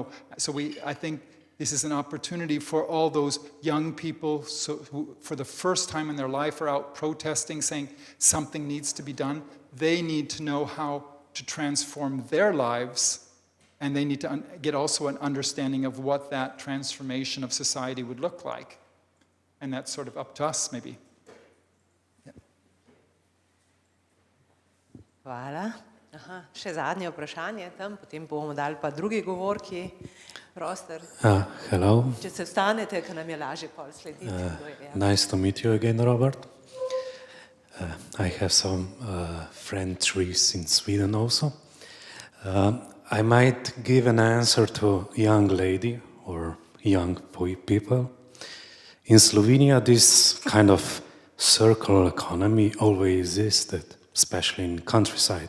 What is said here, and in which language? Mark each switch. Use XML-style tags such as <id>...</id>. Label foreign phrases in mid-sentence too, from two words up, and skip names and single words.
<en>So I think this is an opportunity for all those young people who for the first time in their life are out protesting, saying something needs to be done. They need to know how to transform their lives, and they need to get also an understanding of what that transformation of society would look like. And that's sort of up to us, maybe. Yeah.</en> <sl>Hvala. Aha, še zadnje vprašanje tam, potem bomo dali pa drugi govorki prostor.</sl> <en>Hello.</en> <sl>Če se vstanete, ker nam je lažje pol slediti.</sl> <en>Nice to meet you again, Robert. I have some friend trees in Sweden also. I might give an answer to a young lady or young people. In Slovenia, this kind of circular economy always existed, especially in countryside.</en>